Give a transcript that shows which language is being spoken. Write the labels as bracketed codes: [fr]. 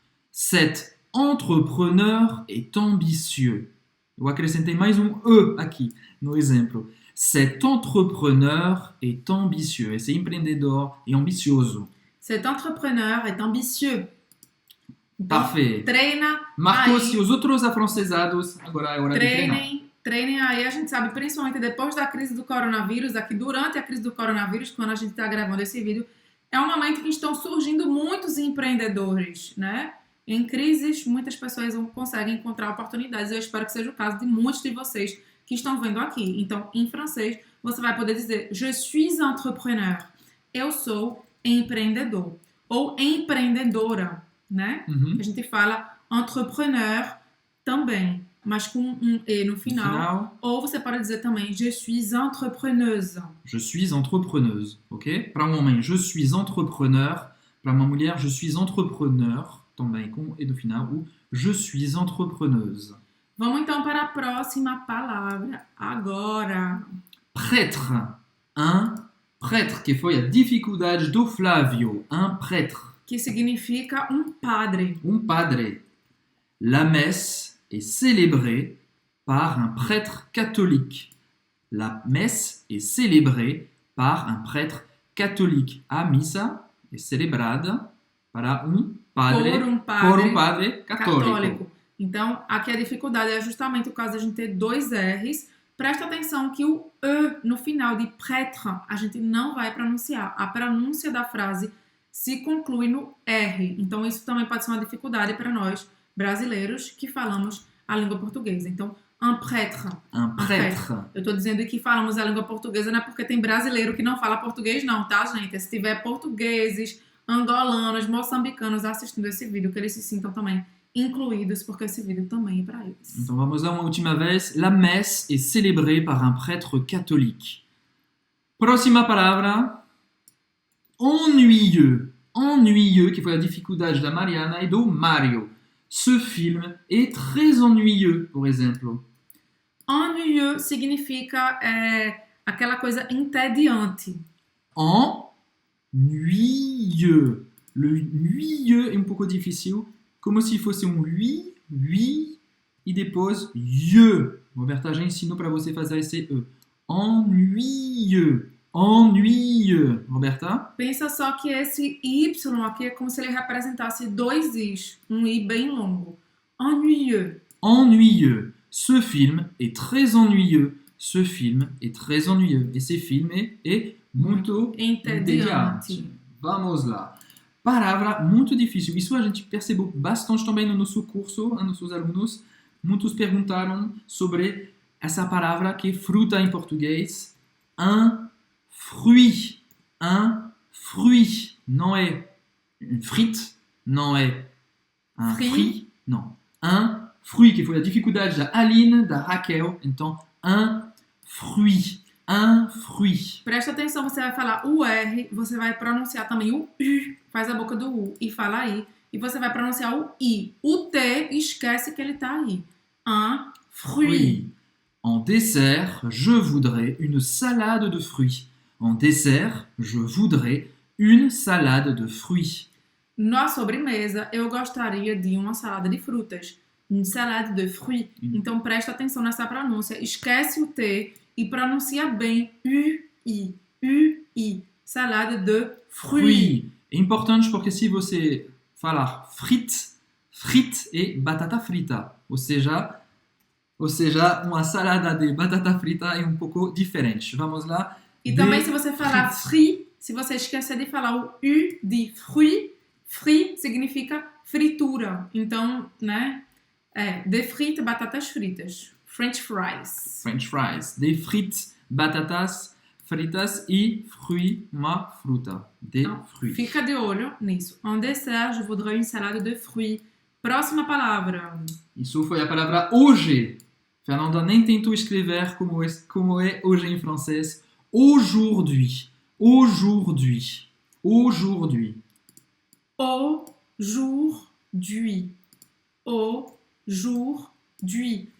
[fr] Cet entrepreneur est ambitieux. [pt] Eu acrescentei mais um E aqui no exemplo. [fr] Cet entrepreneur est ambitieux. [pt] Esse empreendedor é ambicioso. [fr] Cet entrepreneur est ambitieux. [pt] Então, [fr] Parfait. [pt] treina Marcos aí. e os outros afrancesados, agora é hora de treinar. Treinem aí, a gente sabe, principalmente depois da crise do coronavírus, aqui durante a crise do coronavírus, quando a gente está gravando esse vídeo, é um momento que estão surgindo muitos empreendedores, né? Em crises, muitas pessoas conseguem encontrar oportunidades. Eu espero que seja o caso de muitos de vocês que estão vendo aqui. Então, em francês, você vai poder dizer [fr] Je suis entrepreneur. [pt] Eu sou empreendedor. Ou empreendedora, né? Uhum. A gente fala entrepreneur também, mas com um E no final. Ou você pode dizer também [fr] Je suis entrepreneuse. Je suis entrepreneuse, ok? [pt] Para um homem, [fr] je suis entrepreneur. [pt] Para uma mulher, [fr] je suis entrepreneur, [pt] também com E no final. [fr] Ou je suis entrepreneuse. [pt] Vamos então para a próxima palavra agora. [fr] Prêtre. Un prêtre, [pt] que foi a dificuldade do Flávio. [fr] Un prêtre. [pt] Que significa um padre. Padre. [fr] La messe est célébrée par un prêtre catholique. La messe est célébrée par un prêtre catholique. [pt] A missa é celebrada para padre, por um padre católico. Então, aqui a dificuldade é justamente o caso de a gente ter dois R's. Presta atenção que o E no final de prêtre a gente não vai pronunciar. A pronúncia da frase se conclui no R. Então, isso também pode ser uma dificuldade para nós, brasileiros, que falamos a língua portuguesa. [fr] Então, un prêtre. Un prêtre. [pt] Eu estou dizendo que falamos a língua portuguesa não é porque tem brasileiro que não fala português, não, tá, gente? Se tiver portugueses, angolanos, moçambicanos assistindo esse vídeo, que eles se sintam também incluídos, porque esse vídeo também é para eles. Então vamos lá uma última vez. [fr] La messe est célébrée par un prêtre catholique. [pt] Próxima palavra. Ennuyeux. Ennuyeux, que foi a dificuldade da Mariana e do Mario. [fr] Ce film est très ennuyeux, [pt] por exemplo. Ennuyeux significa aquela coisa entediante. [fr] Ennuyeux. [pt] Le ennuyeux é um pouco difícil, como se fosse um oui, e depois ieux. Roberta já ensinou para você fazer esse E. [fr] Ennuyeux. Ennuyeux. Roberta? [pt] Pensa só que esse Y aqui é como se ele representasse dois Is. Um I bem longo. Ennuyeux. [fr] Ennuyeux. Ce film est très ennuyeux. Ce film est très ennuyeux. [pt] Esse filme é muito entediante. Vamos lá. Palavra muito difícil. Isso a gente percebeu bastante também no nosso curso, a nossos alunos. Muitos perguntaram sobre essa palavra que é fruta em português. [fr] Un fruit. Un fruit. [pt] Não é une frite, não é un fruit, não. Un fruit, que foi a dificuldade da Aline, da Raquel. [fr] Então, un fruit. Un fruit. [pt] Presta atenção, você vai falar o R, você vai pronunciar também o U, faz a boca do U e fala aí. e você vai pronunciar o I. O T, esquece que ele tá aí. Un fruit. [fr] Fruits. En dessert, je voudrais une salade de fruits. En dessert, je voudrais une salade de fruits. [pt] Na sobremesa, eu gostaria de uma salada de frutas. [fr] Une salade de fruits. [pt] Então, presta atenção nessa pronúncia. Esquece o T e pronuncia bem UI. [fr] UI. Salade de fruits. [pt] É importante porque se você falar frites, frites é batata frita. Ou seja, uma salada de batata frita é um pouco diferente. Vamos lá. E também se você falar frit, se você esquecer de falar o U de fruit, frit significa fritura. Então, né? De frites, batatas fritas. [en] French fries. French fries. [fr] Des frites, [pt] batatas fritas e fruits, uma fruta. [fr] Des fruits. [pt] Fica de olho nisso. [fr] En dessert, je voudrais une salade de fruits. [pt] Próxima palavra. Isso foi a palavra hoje. Fernanda nem tentou escrever como é hoje em francês. [fr] Aujourd'hui. Aujourd'hui. Aujourd'hui. Aujourd'hui. Aujourd'hui.